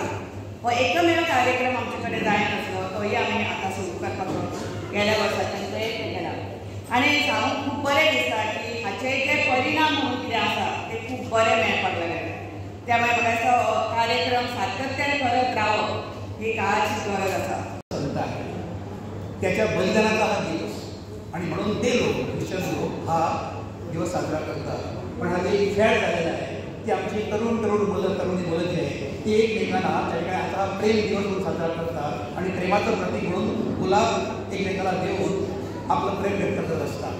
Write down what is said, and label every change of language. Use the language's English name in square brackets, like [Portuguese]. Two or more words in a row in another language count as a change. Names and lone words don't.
[Konkani] हो एकमेव कार्यक्रम आमचे कडेन जायना नासलो. तोय आमी आतां सुरू करपाचो गेल्या वर्साच्यान प्रयत्न केला. आनी सांगूंक खूब बरें दिसता की हाचे जे परिणाम म्हणून कितें आसा ते खूब बरें मेळपाक लागले. त्यामुळे म्हाका दिसता कार्यक्रम सातत्यान करत रावप ही काळाची गरज आसा. [Marathi] त्याच्या बलिदानाचा हा दिवस आणि म्हणून ते लोक ख्रिश्चन लोक हा दिवस साजरा करतात. पण हा एक फॅड झालेला आहे की आमची तरुण तरुणी मुलं जी आहे ती एकमेकांना त्याकडे आता प्रेम दिवस म्हणून साजरा करतात आणि प्रेमाचं प्रतीक म्हणून गुलाब एकमेकाला देऊन आपलं प्रेम व्यक्त करत असतात.